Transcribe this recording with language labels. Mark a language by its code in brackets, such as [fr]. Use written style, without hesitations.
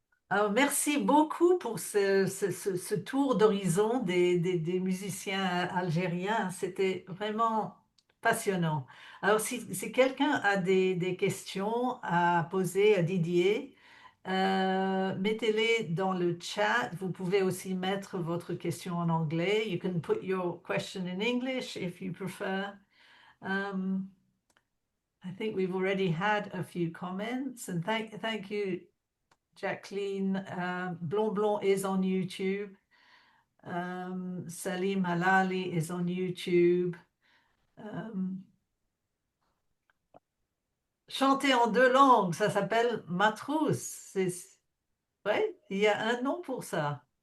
[fr] alors, merci beaucoup pour ce tour d'horizon des musiciens algériens. C'était vraiment passionnant. Alors, si quelqu'un a des questions à poser à Didier, mettez-les dans le chat. Vous pouvez aussi mettre votre question en anglais. [en] You can put your question in English if you prefer. Um, I think we've already had a few comments, and thank you, Jacqueline. Blond Blond is on YouTube. Salim Halali is on YouTube. [fr] Chanter en deux langues, ça s'appelle Matrousse. Ouais, il y a un nom pour ça.